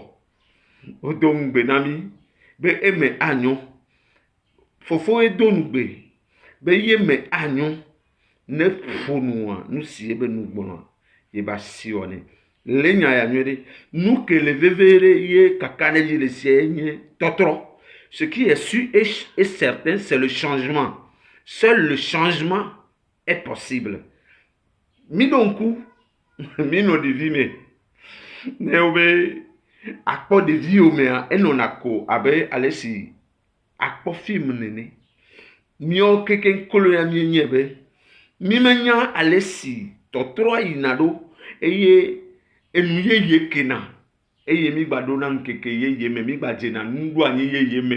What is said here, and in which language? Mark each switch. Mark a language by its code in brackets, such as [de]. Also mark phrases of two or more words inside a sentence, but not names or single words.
[ee] Wodo ŋugbe na mi be eme anyo. Fofo edo nugbe be ye me anyo, ne ƒonua nu si ebe nu gbɔna ye ba si wɔnɛ. Le nya ya nyuie ɖe, nu ke le veve ɖe ye kaka ɖe dzi le sia nye tɔtrɔ. [fr] Ce qui est sûr et certain, c'est le changement. Seul le changement est possible. [ee] Mi do ŋku, mi nɔ ɖevi me, ne wo be akpɔ ɖeviwo mea, enɔna ko abe ale si akpɔ film nene. Míawo kekeŋ kolo ya mienye be, mi menya ale si tɔtrɔa yina ɖo, eye enu yeye kena, eye mi gba ɖona ŋkeke yeye me, mi gba dzena nuɖo anyi yeye me o.